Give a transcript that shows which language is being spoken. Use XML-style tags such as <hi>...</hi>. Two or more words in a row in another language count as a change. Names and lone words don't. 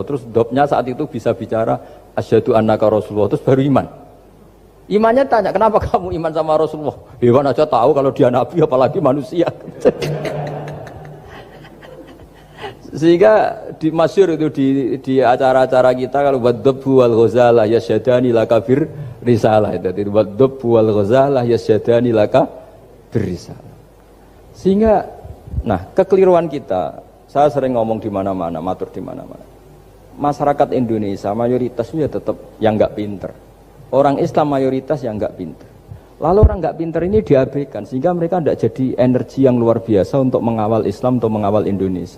<id>Terus Dobnya saat itu bisa bicara</id> <ar>أشهد أنك رسول الله,</ar> <id>terus baru iman. Imannya tanya, "Kenapa kamu iman sama Rasulullah?" Hewan aja tahu kalau dia Nabi apalagi manusia. Sehingga di masyhur itu di acara-acara kita kalau</id> <ar>والضب والغزالة يشهدان لك بالرسالة</ar> <id>itu</id> <ar>والضب والغزالة يشهدان لك بالرسالة.</ar> <id>Sehingga nah kekeliruan kita, saya sering ngomong di mana-mana, matur di mana-mana. masyarakat Indonesia mayoritas ya tetap yang nggak pinter. Orang Islam mayoritas yang nggak pinter. Lalu orang nggak pinter ini diabaikan sehingga mereka tidak jadi energi yang luar biasa untuk mengawal Islam atau mengawal Indonesia.</id>